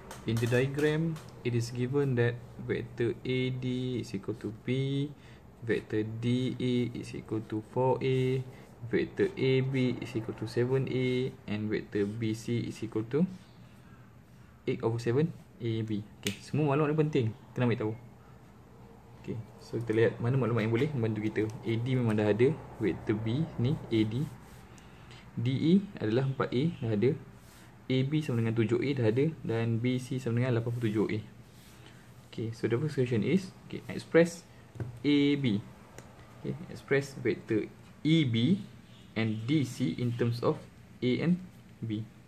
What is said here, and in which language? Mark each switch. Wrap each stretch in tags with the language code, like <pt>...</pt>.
<en>In the diagram, it is given that vector AD is equal to B, vector DE is equal to 4A, vector AB is equal to 7A, and vector BC is equal to 8/7 AB.</en> <ms>Okay, semua maklumat ni penting, kena ambil tahu. Okay, so kita lihat mana maklumat yang boleh membantu kita. AD memang dah ada, vektor B ni AD. DE adalah 4A dah ada, AB sama dengan 7A dah ada, dan BC sama dengan 87A.</ms> <en>Okay, so the first question is, okay, express AB. Okay, express vector EB and DC in terms of A and B.</en>